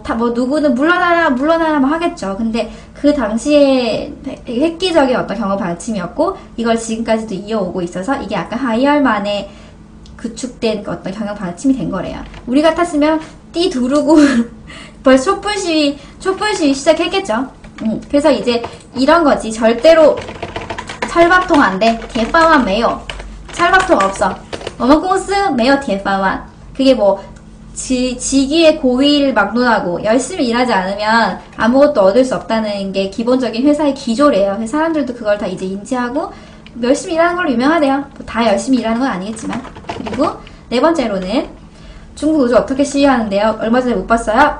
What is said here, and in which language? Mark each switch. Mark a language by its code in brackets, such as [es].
[ko] 누구는 물러나라 뭐 하겠죠. 근데 그 당시에 되게 획기적인 어떤 경험 방침이었고 이걸 지금까지도 이어오고 있어서 이게 약간 하이얼만의 구축된 어떤 경영 방침이 된 거래요. 우리 같았으면 띠 두르고 벌써 촛불 시위 시작했겠죠. 그래서 이제 이런 거지. 절대로 철밥통 안 돼. [zh] 铁饭碗没有. [ko] 철밥통 없어. [zh] 我们公司没有铁饭碗. [ko] 그게 뭐 직위의 고위를 막론하고 열심히 일하지 않으면 아무것도 얻을 수 없다는 게 기본적인 회사의 기조래요. 그래서 사람들도 그걸 다 이제 인지하고 열심히 일하는 걸로 유명하대요. 다 열심히 일하는 건 아니겠지만. 그리고 네 번째로는 중국 노조 어떻게 시위하는데요? 얼마 전에 못 봤어요?